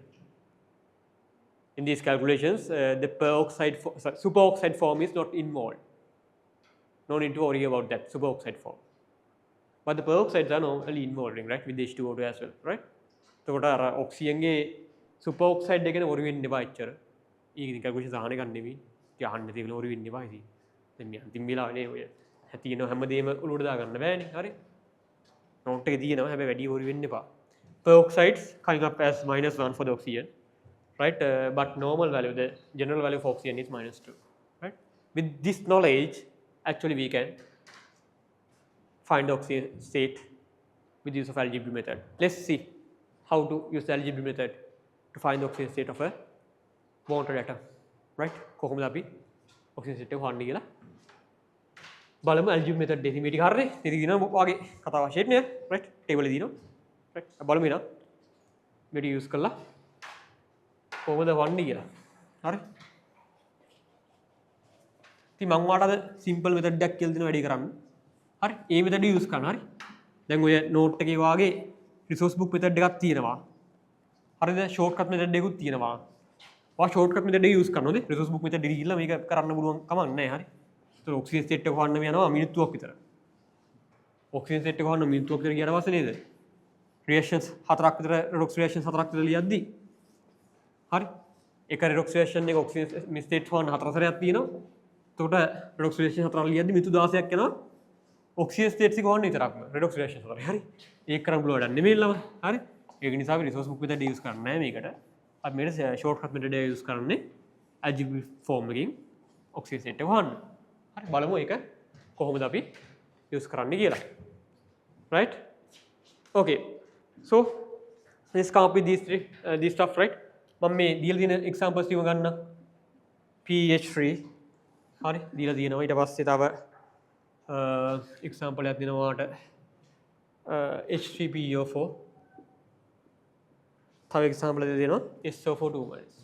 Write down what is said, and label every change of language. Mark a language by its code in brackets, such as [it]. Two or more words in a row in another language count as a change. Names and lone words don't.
[en] In these calculations, the superoxide form is not involved. No need to worry about that superoxide form. But the peroxides are normally involved, right, with H2O2 as well, right? So what are oxygen superoxide [si] එකන ඔරු වෙන්න එපා එච්චර. ඒක නිකන් calculation සාහන ගන්න නෙමෙයි. ඉතින් අහන්න තියෙන ඔරු වෙන්න එපා ඉතින්. දැන් මේ අන්තිම වෙලාවනේ ඔය හැතින හැමදේම උළුවට දා ගන්න බෑනේ. හරි. note එකේ තියෙනවා හැබැයි වැඩි ඔරු වෙන්න එපා. [en] Peroxides coming up as -1 for the oxygen, right? But normal value, the general value for oxygen is -2, right? With this knowledge, actually we can find the oxygen state with the use of algebra method. Let's see how to use the algebra method to find the oxygen state of a bonded atom, right? [si] කොහොමද අපි [en] oxygen state [si] එක හොයන්නේ කියලා බලමු [en] algebra method [si] එකේ මේ ටික හරිනේ. ඉතින් දිනවා වාගේ කතා වශයෙන් නේ, right? table එකේ දිනවා. right? බලමු එහෙනම් මේ ටික use කරලා කොහොමද වන්නේ කියලා. හරි? ඉතින් මම ඔයාලට අද [en] simple method [si] එකක් කියලා දෙනවා වැඩි කරන්න. හරි? මේ method එක use කරන්න. හරි? දැන් ඔය note එකේ වාගේ [en] resource book method [si] එකක් තියෙනවා. හරිද? [en] shortcut method [si] එකකුත් තියෙනවා. ඔයා [en] shortcut method [si] එක use කරනොත් [en] resource book method [si] එකට ගිහිල්ලා මේක කරන්න පුළුවන් කමක් නැහැ. හරි? ඒතර [en] oxygen state [si] එක හොයන්න යනවා මිනිත්තුවක් විතර. [en] oxygen state [si] එක හොයන්න මිනිත්තුවක් විතර ගියාට පස්සේ නේද? reactions 4ක් විතර [en] redox reactions [si] 4ක් විතර ලියද්දි හරි? එක [en] redox reaction [si] එක [en] oxygen state [si] හොයන්න 4 සැරයක් තියෙනවා. එතකොට [en] redox reaction [si] 4ක් ලියද්දි මිනිත්තු 16ක් යනවා. [en] oxygen states [si] එක හොයන්න විතරක්ම [en] redox reaction [si] 4. හරි? ඒක කරන්න පුළුවන් වැඩක් නෙමෙයි ළම. හරි? ඒක නිසා අපි [en] resource book method use [si] කරන්නේ නැහැ මේකට. අපි මේකට [en] shortcut method [si] එක use කරන්නේ [en] algebra form [si] එකකින් [en] oxygen state [si] එක හොයන්න. හරි? බලමු ඒක කොහොමද අපි use කරන්නේ කියලා. [en] right? okay. so let's come up with these stuff, right? [si] මම මේ දීලා තියෙන examples ටික ගන්න. pH3 හරි? දීලා තියෙනවා. ඊට පස්සේ තව example එකක් දෙනවා ඔයාලට H3PO4 තව example එකක් දෙනවා SO4 2-.